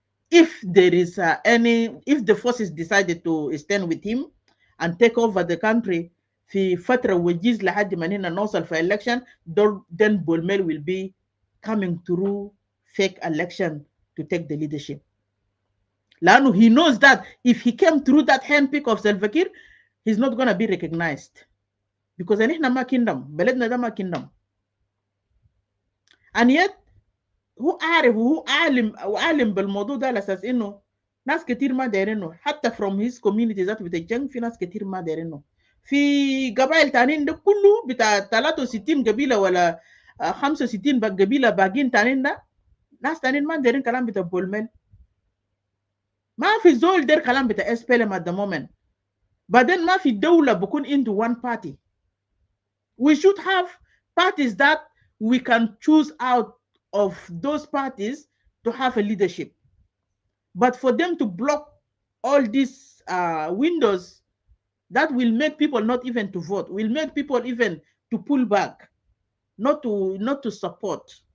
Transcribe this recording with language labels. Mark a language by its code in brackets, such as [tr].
[en] If there is if the forces decided to stand with him and take over the country [ar] في فترة وجيز لحد ما هنا نوصل في [en] election, then Bol Mel will be coming through fake election to take the leadership. [ar] لأنه [en] he knows that if he came through that handpick of Salva Kiir, he's not going to be recognized, because [ar] نحن ما [en] kingdom, [ar] بلدنا ده ما [en] kingdom. And yet [ar] هو عارف وهو عالم بالموضوع ده على اساس انه ناس كتير ما دايرينه، حتى [en] from his community [ar] ذاته بتاع في ناس كتير ما دايرينه. في قبائل تانيين ده كله بتاع 63 قبيله ولا 65 قبيله باقيين تانيين ده، ناس تانيين ما دايرين كلام بتاع بول ميل. ما في زول داير كلام بتاع SPLM [en] at the moment. [ar] بعدين ما في دوله بكون [en] into one party. We should have parties that we can choose out of those parties to have a leadership. But for them to block all these windows, that will make people not even to vote, will make people even to pull back, not to support.